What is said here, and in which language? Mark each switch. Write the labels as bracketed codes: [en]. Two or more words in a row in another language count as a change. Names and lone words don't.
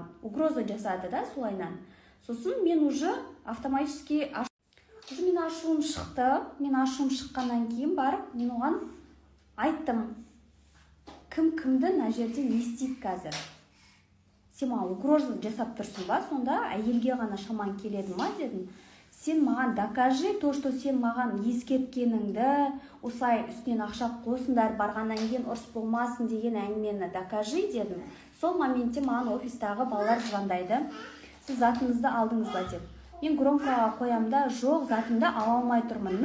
[kk] Угроза жасады да солайнан. Сосын мен [ru] уже автоматически [kk] мен ашуым шықты. Мен ашуым шыққаннан кейін барып, мен оған айттым. Кім-кімді мына жерде не істейді қазір? Сен маған угроза жасап тұрсың ба? Сонда әйелге ғана шаман келеді ма дедім. Сен маған [ru] докажи то, что [kk] сен маған ескерткеніңді, осылай үстінен ақша қосыңдар, барғаннан кейін ұрыс болмасын деген әңгімені докажи дедім. Сол моментте маған офистағы балалар звондайды. Сіз затыңызды алдыңыз ба деп. Мен громкаға қоямда, жоқ, затымды ала алмай тұрмын.